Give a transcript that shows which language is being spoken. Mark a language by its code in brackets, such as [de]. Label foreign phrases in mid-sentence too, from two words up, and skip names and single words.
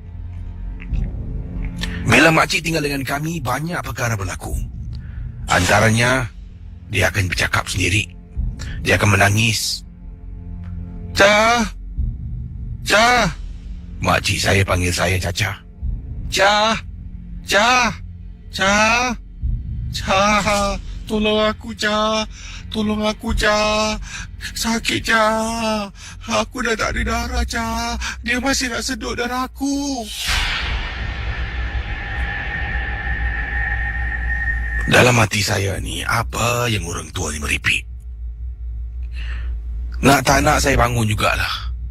[ms] Bila makcik tinggal dengan kami, banyak perkara berlaku. Antaranya, dia akan bercakap sendiri. Dia akan menangis. Cah! Cah! Makcik saya panggil saya Caca. Cah! Cah! Cah! Cah, tolong aku, Cah. Tolong aku, Cah. Sakit, Cah. Aku dah tak ada darah, Cah. Dia masih nak sedut darah aku. Dalam hati saya ni, apa yang orang tua ni meripik? Nak tak nak saya bangun jugalah.